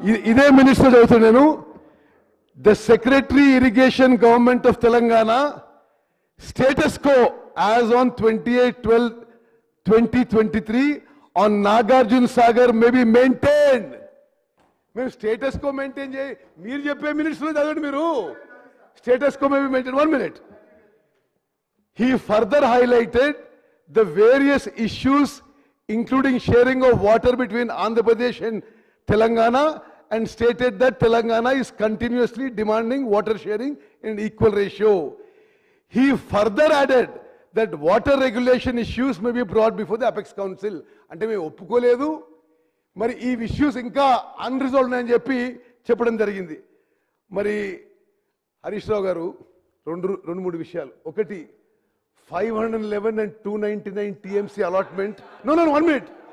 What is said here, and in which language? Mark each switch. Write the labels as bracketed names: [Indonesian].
[Telugu] ఇదే మినిస్టర్ చదువుతున్నాను. [English] The secretary irrigation government of Telangana status quo as on 28/12/2023 on Nagarjuna Sagar may be maintained. [Telugu] మేము status quo maintain చేయి, మీరు చెప్పే మినిస్టర్ చదవండి. [English] మీరు status quo may be maintain. 1 minute. He further highlighted the various issues including sharing of water between Andhra Pradesh and Telangana and stated that Telangana is continuously demanding water sharing in equal ratio. He further added that water regulation issues may be brought before the Apex Council. [Telugu] అంటే మేము ఒప్పుకోలేదు, మరి ఈ issues ఇంకా unresolved అని చెప్పి చెప్పడం జరిగింది. మరి హరీష్ రావు గారు రెండు మూడు విషయాలు. [English] ఒకటి 511 and 299 TMC allotment. No, 1 minute.